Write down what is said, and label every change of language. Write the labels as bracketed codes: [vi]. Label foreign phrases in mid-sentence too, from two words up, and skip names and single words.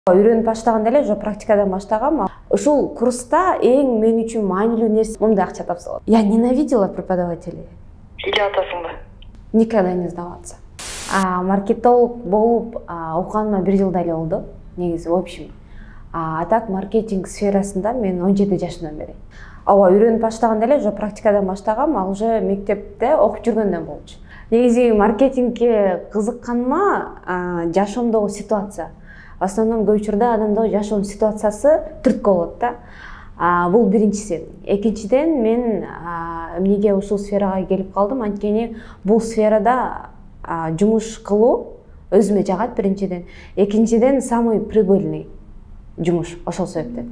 [ky] Үйрөнүп баштаганда эле же практикадан баштагам. Ушул курста эң мен үчүн маанилүү нерсе мындай акча тапса. [ru] Я ненавидела преподавателей. [ky] Эле атасыңбы? [ru] Никогда не сдаваться. [ky] Маркетолог болуп окуганыма 1 жылда эле болду. Негизи, [ru] в общем. А так [ky] маркетинг сферасында мен 17 жашымдан бери. Үйрөнүп баштаганда эле же практикадан баштагам, ал уже мектепте окуп жүргөндөн болчу. Негизи маркетингге кызыкканыма жашоомдогу ситуация. [ru] В основном [ky] көп учурда адамдын жашоонун ситуациясы түрткү болот да. Бул биринчиси. Экинчиден мен эмнеге ушул сферага келип калдым? Анткени бул сферада жумуш кылуу өзүмө жагат биринчиден. Экинчиден [ru] самый прибыльный [ky] жумуш ошол себептен.